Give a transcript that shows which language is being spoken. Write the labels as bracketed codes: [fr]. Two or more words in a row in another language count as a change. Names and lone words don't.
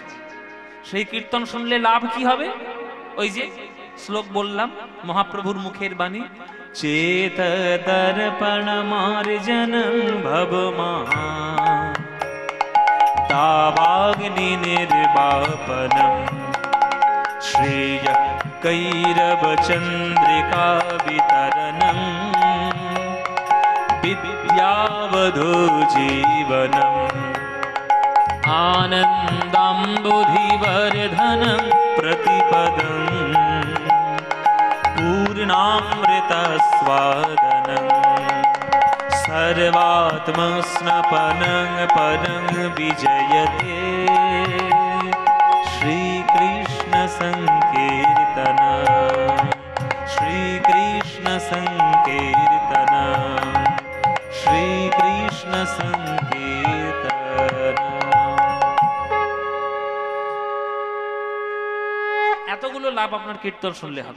[bn] সেই কীর্তন শুনলে লাভ কি হবে? ওই যে শ্লোক বললাম, মহাপ্রভুর মুখের বাণী, [sa] চেত দর্পণ মার্জনং ভবমা তাবাগ্নি নির্বাপনম শ্রেয় কৈরব চন্দ্রিকা বিতরণম বিদ্যাবধূ জীবনম আনন্দাম্বুধিবর্ধনম প্রতিপদম पूर्णामृतस्वादनं सर्वात्मस्नपनं परं विजयते श्रीकृष्ण संकीर्तन श्रीकृष्ण संकीर्तन श्रीकृष्ण संकीर्तन। [bn] এতগুলো লাভ আপনার কীর্তন শুনলে হবে।